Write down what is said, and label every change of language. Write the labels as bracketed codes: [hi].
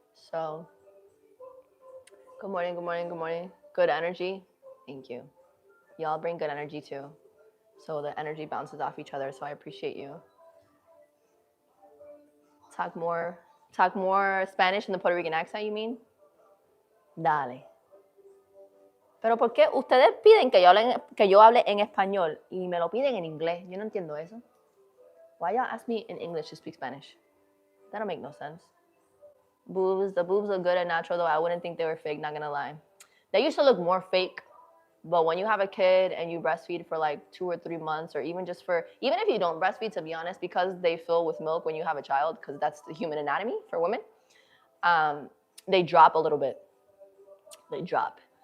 [en] So, good morning, good morning, good morning. Good energy. Thank you. Y'all bring good energy too. So the energy bounces off each other. So I appreciate you. Talk more Spanish in the Puerto Rican accent, you mean? [es] Dale. Pero ¿por qué ustedes piden que yo hable en español y me lo piden en inglés? Yo no entiendo eso. [en] Why y'all ask me in English to speak Spanish? That don't make no sense. The boobs look good and natural though. I wouldn't think they were fake, not gonna lie. They used to look more fake, but when you have a kid and you breastfeed for like 2 or 3 months, or even if you don't breastfeed, to be honest, because they fill with milk when you have a child, because that's the human anatomy for women, they drop a little bit. They drop.